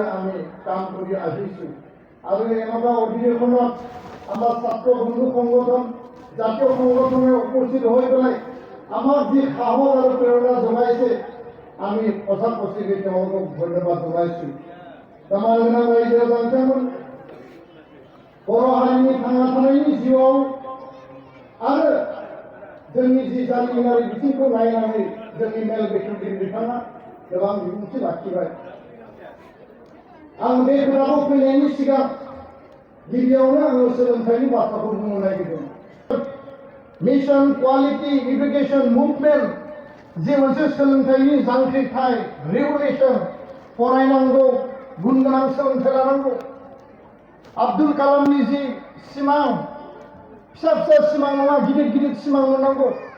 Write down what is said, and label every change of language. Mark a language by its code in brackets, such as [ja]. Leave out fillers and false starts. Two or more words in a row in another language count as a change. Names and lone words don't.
[as] আমি কাম কৰি আহিছো আৰু এনেকুৱা অধিৱেশনত আমাৰ ছাত্ৰ বন্ধু সংগঠন জাতীয় সংগঠনে উপস্থিত হৈ পেলাই আমাক যি সাহস আৰু প্ৰেৰণা জনাইছে আমি সঁচাকৈ তেওঁলোকক ধন্যবাদ জনাইছো আমাৰ [brx] रायजो जानांगोन बर' हारिनि थांना थानायनि जिउआव आरो जोंनि जि जारिमिनारि बिथिंखौ नायनानै जोंनि मेल बेखेवगिरि बिथाङा गोबां बिबुंथि लाखिबाय आं बे खोथाखौ फैनायनि सिगां गिबियावनो आङो सोलोंथाइनि बाथ्राखौ बुंनो नागिरदों [en] mission quality education movement [brx] जे मोनसे सोलोंथाइनि जांख्रिथाय रेगुलेशन फरायनांगौ गुन गोनां सोलोंथाइ लानांगौ आब्दुल कालामनि जि सिमां फिसा फिसा सिमां नङा गिदिर गिदिर सिमां नुनांगौ